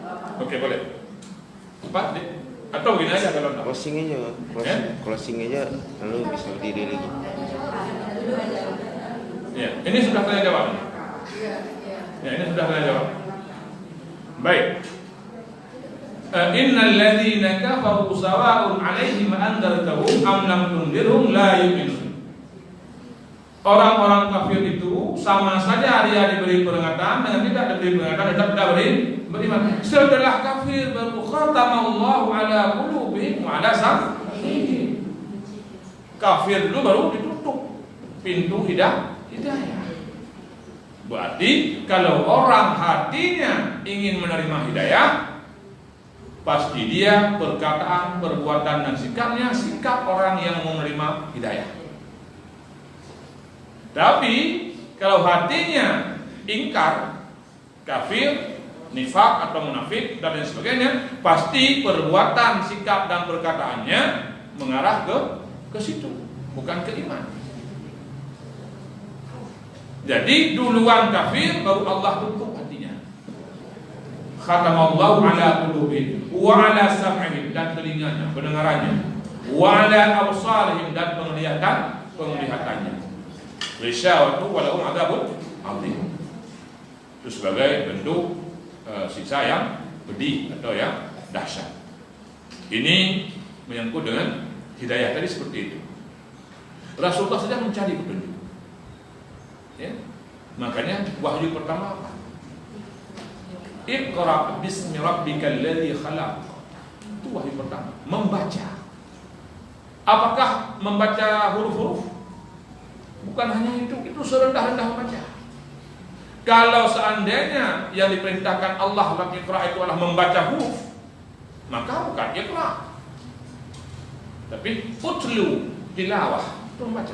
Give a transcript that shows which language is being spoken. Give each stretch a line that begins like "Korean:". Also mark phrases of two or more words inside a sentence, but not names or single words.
Indonesian: Oke, boleh. Pak, atau gini aja kalau enggak. Closing aja lalu bisa berdiri lagi. Ya, ini sudah saya jawab. Ya, ini sudah saya jawab. Baik.
Arabic: إن الذين كفروا سواء عليهم أأنذرتهم أم لم تنذرهم لا يؤمنون.
Indonesian: Orang-orang kafir itu sama saja dia diberi peringatan dengan tidak diberi peringatan tetap tidak beriman. Setelah kafir baru
Arabic: ختم الله على قلوبهم وعلى سمعهم.
Indonesian: Kafir dulu baru ditutup pintu hidayah. Berarti kalau orang hatinya ingin menerima hidayah, pasti dia perkataan, perbuatan dan sikapnya sikap orang yang menerima hidayah. Tapi kalau hatinya ingkar, kafir, nifak atau munafik dan lain sebagainya, pasti perbuatan, sikap dan perkataannya mengarah ke situ, bukan ke iman. Jadi duluan kafir baru Allah tutup hatinya.
Arabic: ختم الله على قلوبهم وعلى سمعهم,
Indonesian: dan telinganya, pendengarannya,
Arabic: وعلى أبصارهم,
Indonesian: dan penglihatannya.
Arabic: غشاوة ولهم عذاب عظيم.
Indonesian: Itu sebagai bentuk siksa yang pedih atau yang dahsyat. Ini menyangkut dengan hidayah tadi seperti itu. Rasulullah sedang mencari petunjuk. Ya. Makanya wahyu pertama apa?
Arabic: اقرأ باسم ربك الذي خلق.
Indonesian: Itu wahyu pertama, membaca. Apakah membaca huruf-huruf? Bukan hanya itu serendah-rendah membaca. Kalau seandainya yang diperintahkan Allah dalam Iqra itu adalah membaca huruf, maka bukan Iqra, tapi
Arabic: اتل، تلاوة,
Indonesian: itu membaca.